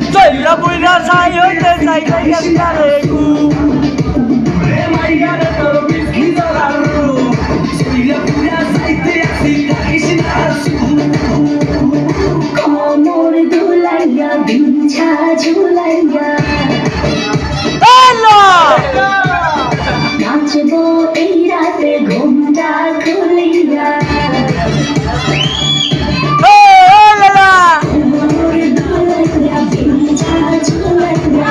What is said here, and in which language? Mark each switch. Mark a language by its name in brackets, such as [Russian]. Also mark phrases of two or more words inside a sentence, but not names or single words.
[Spanish] Ella puede salir de esa y estar de cu. [Bangla] কোমর দুলাইয়া বিছা ঝুলাইয়া নাচবো এই রাতে ঘুমটা খুলিয়া কোমর দুলাইয়া বিছা ঝুলাইয়া